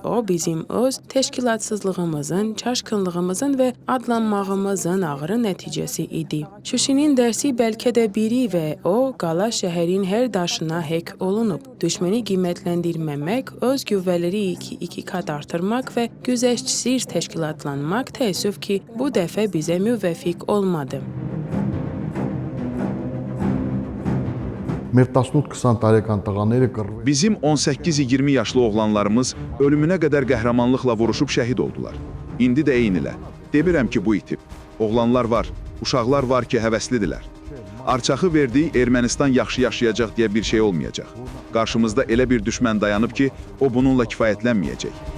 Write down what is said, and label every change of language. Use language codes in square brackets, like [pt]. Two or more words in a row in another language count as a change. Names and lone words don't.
[az] O, bizim öz təşkilatsızlığımızın, çaşqınlığımızın və adlanmağımızın ağrı nəticəsi idi. Şuşinin dərsi bəlkə də biri və o, qala şəhərin hər daşına hək olunub. Düşməni qiymətləndirməmək, öz qüvvələri 2 kat artırmaq və güzəştsiz təşkilatlanmaq təəssüf ki, bu dəfə bizə müvəffiq olmadı. [hy] մեր 18-20 տարեկան տղաները կռվել [az] Bizim 18-20 yaşlı oğlanlarımız ölümünə qədər qəhrəmanlıqla vuruşub şəhid oldular. İndi də eynilə. Demirəm ki, bu itib. Oğlanlar var, uşaqlar var ki, həvəslidirlər. Arçaxı verdiyi Ermənistan yaxşı yaşayacaq deyə bir şey olmayacaq. Qarşımızda elə bir düşmən dayanıb ki, o bununla kifayətlənməyəcək.